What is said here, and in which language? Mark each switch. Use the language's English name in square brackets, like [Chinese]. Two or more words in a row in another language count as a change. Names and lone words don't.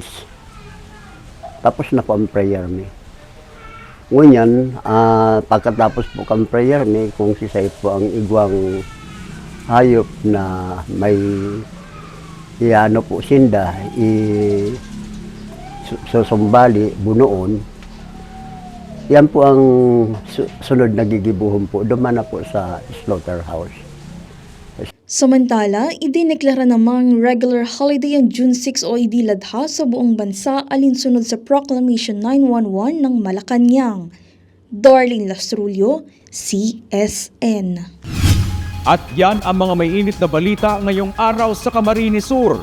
[Bikol] Tapos na po ang prayer ni. Ngunyan, pagkatapos po ang prayer ni, kung sisay po ang igwang hayop na may iano po sinda, susumbali, bunoon, yan po ang sunod na gigibuhon po, duman na po sa slaughterhouse. [Filipino] Samantala, idineklara namang regular holiday ang June 6 o Idil Adha sa buong bansa alinsunod sa Proclamation 911 ng Malacanang. Darlene Lastrulio, CSN. At yan ang mga may init na balita ngayong araw sa Camarines Sur.